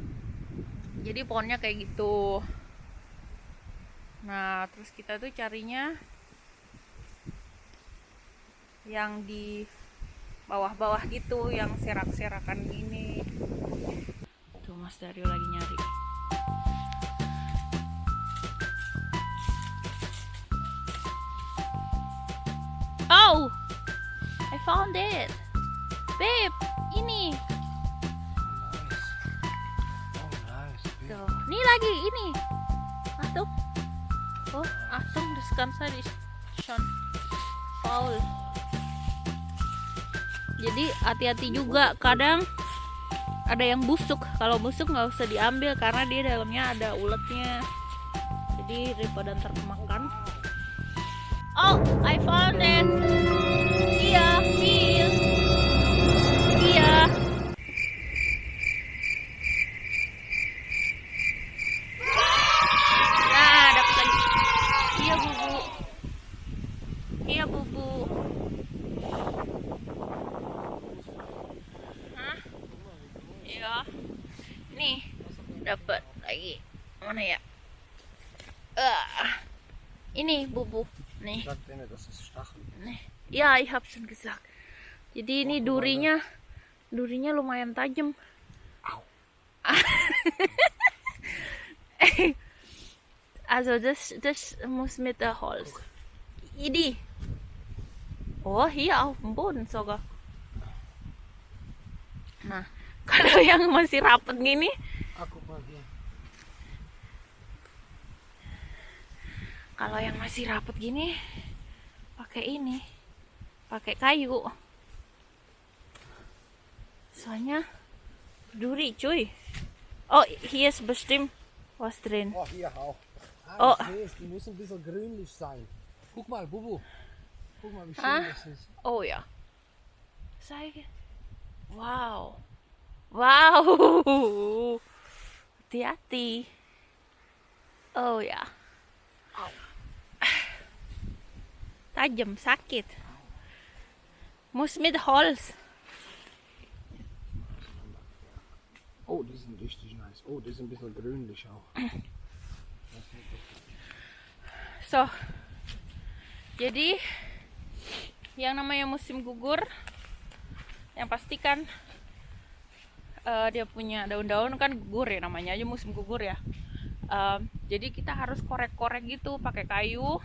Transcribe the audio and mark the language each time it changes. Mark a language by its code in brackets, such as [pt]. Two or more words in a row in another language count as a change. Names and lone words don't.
[id] Jadi pohonnya kayak gitu. Nah, terus kita tuh carinya yang di bawah-bawah gitu, yang serak-serakan gini. Tuh Mas Dario lagi nyari. [en] Oh, I found it, babe. [id] Ini. Tuh, nih lagi ini. [de] Achtung. Oh, Achtung, das Ganze ist schon faul. [id] Jadi hati-hati juga, kadang ada yang busuk. Kalau busuk nggak usah diambil karena dia dalamnya ada uletnya. Jadi daripada ntar kemakan. [en] Oh, I found it. Iya, feel. [id] Iya. Nah, dapat lagi. Iya, Bubu. Iya, Bubu. Hah? Iya. Nih, dapat lagi. Mana ya? Ini Bubu. Nih. Nih. Ya, [de] ich hab schon gesagt. [id] Jadi ini durinya lumayan tajam. [de] Also das muss mit der Holz. [id] Ini. [de] Oh, hier auf dem Boden sogar. [id] Nah, kalau yang masih rapet gini, kalau yang masih rapet gini, pakai ini, pakai kayu. Soalnya duri, cuy. [de] Oh, hier ist bestimmt was drin. Oh, hier auch. Oh. Die muss ein bisschen grünlich sein. Guck mal, Bubu. Guck mal, wie schön das ist. Oh ja. Zeige. Wow. [id] Wow. Hati-hati. Oh ya. Tajam, sakit. [de] Muss mit Holz. Oh, die sind richtig nice. Oh, die sind ein bisschen grünlich auch. So. [id] Jadi yang namanya musim gugur, yang pastikan dia punya daun-daun kan gugur ya, namanya aja musim gugur ya. Jadi kita harus korek-korek gitu pakai kayu.